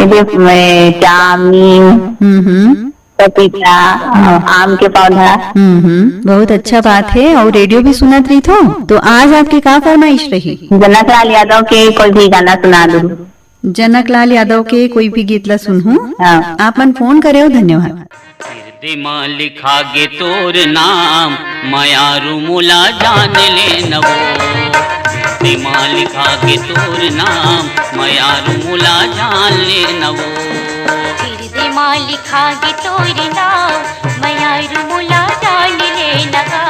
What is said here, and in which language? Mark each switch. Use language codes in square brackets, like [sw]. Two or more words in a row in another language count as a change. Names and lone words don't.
[hne] जामुन, पपीता, आम के पौधा। बहुत अच्छा बात है। और रेडियो भी सुनत रही तो आज आपकी का फरमाइश रही? जनक लाल यादव के कोई भी गाना सुना दो। जनक लाल यादव के कोई भी गीत ला सुनहूं। हाँ। आप मन फोन करे हो, धन्यवाद। दिमा लिखा गे तोर नाम, मायारू मुला जान ले नवो। दिमा लिखा गे तोर नाम, मायारू मुला जान ले नवो। दिमा लिखा गे तोर नाम, मायारू मुला जान ले नगा।